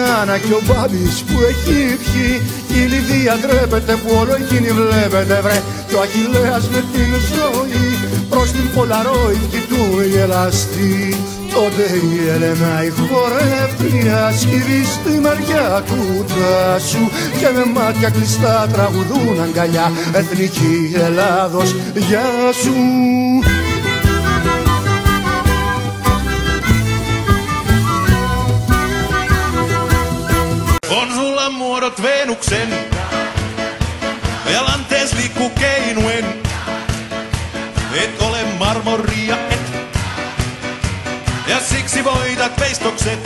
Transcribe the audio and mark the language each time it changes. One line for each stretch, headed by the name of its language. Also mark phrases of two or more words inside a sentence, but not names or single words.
Greek: Να κι ο Μπάμπης που έχει πιει, η Λιδία ντρέπεται που όλο εκείνη βλέπετε βρε, κι ο Αχιλλέας με την ζωή προς την Πολαρόιδ κοιτούν γελαστή. Τότε η Έλενα η χορεύτρια σκύβει στη μεριά του τάσου και με μάτια κλειστά τραγουδούν αγκαλιά εθνική Ελλάδος γεια σου.
Finnish: On sulla muodot Venuksen ja lantees liikkuu keinuen. Et ole marmoria et, ja siksi voitat veistokset.